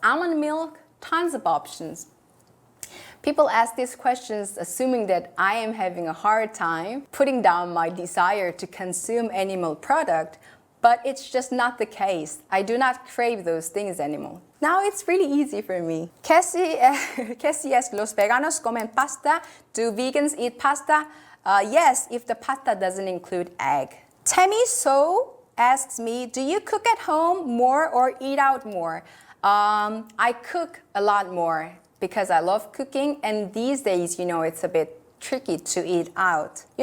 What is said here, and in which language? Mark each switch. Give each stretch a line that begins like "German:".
English: Almond milk, tons of options. People ask these questions assuming that I am having a hard time putting down my desire to consume animal product, but it's just not the case. I do not crave those things anymore. Now it's really easy for me. Cassie asks,
Spanish: ¿Los veganos comen pasta?
English: Do vegans eat pasta? Yes, if the pasta doesn't include egg. Tammy So asks me, do you cook at home more or eat out more? I cook a lot more because I love cooking, and these days, it's a bit tricky to eat out.